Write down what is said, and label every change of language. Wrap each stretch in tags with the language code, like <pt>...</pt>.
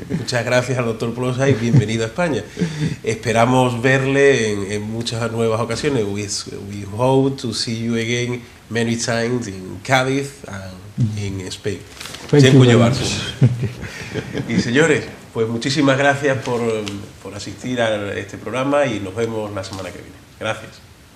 <es>Muchas gracias al doctor Płosa y bienvenido a España. Esperamos verle en muchas nuevas ocasiones.</es> <en>We hope to see you again many times in Cádiz and in Spain.</en> <pl>Dziękuję bardzo.</pl> <es>Y señores, pues muchísimas gracias por asistir a este programa y nos vemos la semana que viene. Gracias.</es>